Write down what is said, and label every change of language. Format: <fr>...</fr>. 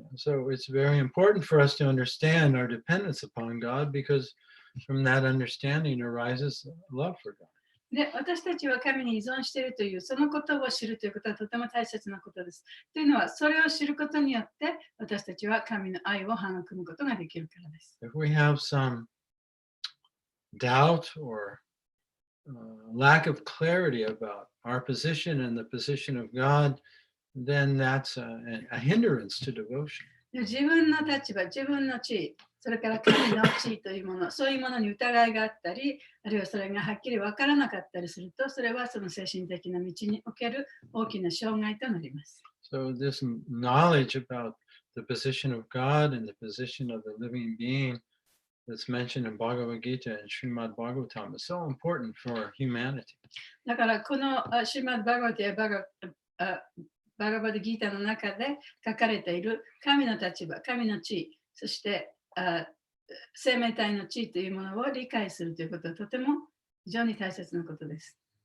<en>So it's very important for us to understand our dependence upon God because from that understanding arises love for God.</en> <ja>で私たちは神に依存しているというそのことを知るということはとても大切なことです。というのはそれを知ることによって私たちは神の愛を育むことができるからです。</ja> <en>If we have some doubt or lack of clarity about our position and the position of God, then that's a hindrance to devotion.</en> <ja>自分の立場、自分の地位、それから神の地位というもの、そういうものに疑いがあったり、あるいはそれがはっきり分からなかったりすると、それはその精神的な道における大きな障害となります。</ja> <en>So this knowledge about the position of God and the position of the living being that's mentioned in Bhagavad Gita and Srimad Bhagavatam is so important for humanity.</en> <ja>だからこのシュマッバガバティやバガバディギータの中で書かれている神の立場、神の地位、そして生命体の地位というものを理解するということはとても非常に大切なことです。</ja>